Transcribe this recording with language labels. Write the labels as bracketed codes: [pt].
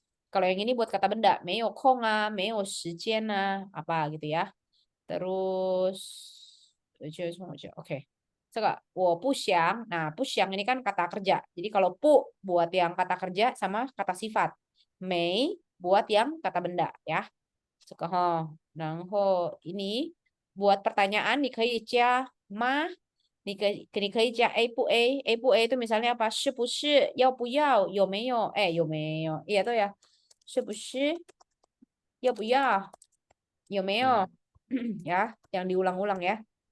[id] Kalau yang ini buat kata benda, [zh] 没有空啊，没有时间啊, [id] apa gitu ya. Terus, oke. [zh] 这个我不想. [id] Nah, 不想 ini kan kata kerja. Jadi kalau pu buat yang kata kerja sama kata sifat. Mei buat yang kata benda ya. [zh] 这个哈，然后 [id] ini buat pertanyaan [zh] 你可以加吗？你可以加 A 不 A 不 A [id] itu misalnya apa? [zh] 是不是？要不要？有没有？哎，有没有？ [id] Iya tuh ya. [zh] 是不是？要不要？有没有？嗯， [id] ya, yang diulang-ulang ya.